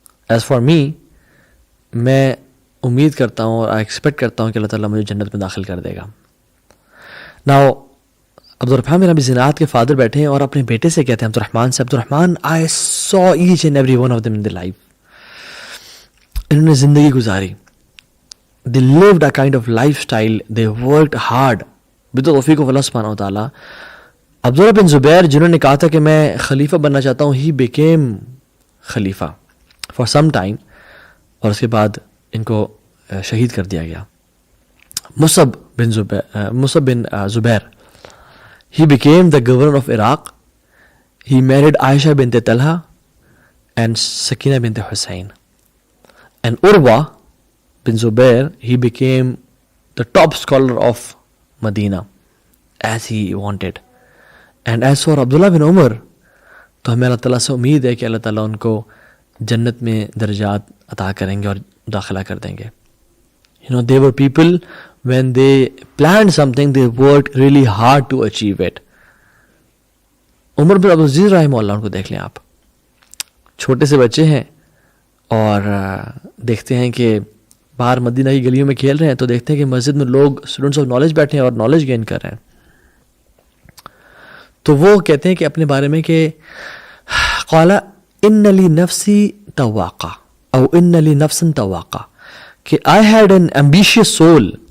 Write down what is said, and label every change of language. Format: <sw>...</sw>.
<en>as far me,</en> <ur>میں امید کرتا ہوں اور ایکسپیکٹ کرتا ہوں کہ اللہ تعالیٰ مجھے جنت میں داخل کر دے گا. ناؤ عبد الرحمن بن ابی زناد کے فادر بیٹھے ہیں اور اپنے بیٹے سے کہتے ہیں عبد الرحمن سے, عبد الرحمن</ur> <en>I saw each and every one of them in the life.</en> <ur>انہوں نے زندگی گزاری,</ur> <en>they lived a kind of lifestyle, they worked hard with the توفیق of اللہ سبحانہ وتعالیٰ.</en> <ur>عبداللہ بن زبیر جنہوں نے کہا تھا کہ میں خلیفہ بننا چاہتا ہوں,</ur> <en>he became خلیفہ for some time,</en> <ur>اور اس کے بعد ان کو شہید کر دیا گیا.</ur> <en>مصعب بن زبیر he became the governor of Iraq. He married Aisha bint Talha and Sakina bint Hussein. And Urwa bin Zubair, he became the top scholar of Medina as he wanted. And as for Abdullah bin Umar,</en> <ur>تو ہمیں اللہ تعالیٰ سے امید ہے کہ اللہ تعالیٰ ان کو جنت میں درجات عطا کریں گے اور داخلہ کر دیں گے.</ur> <en>You know, they were people, when they planned something, they worked really hard to achieve it.</en> <ur>عمر بن عبدالعزیز رحمہ اللہ, ان کو دیکھ لیں آپ, چھوٹے سے بچے ہیں اور دیکھتے ہیں کہ باہر مدینہ کی گلیوں میں کھیل رہے ہیں تو دیکھتے ہیں کہ مسجد میں لوگ اسٹوڈنٹس آف نالج بیٹھے ہیں اور نالج گین کر رہے ہیں. تو وہ کہتے ہیں کہ اپنے بارے میں کہ</ur> <ar>قال ان لی نفسی تواقع او ان لی نفسا تواقع,</ar> <ur>کہ</ur> <en>I had an ambitious soul.</en>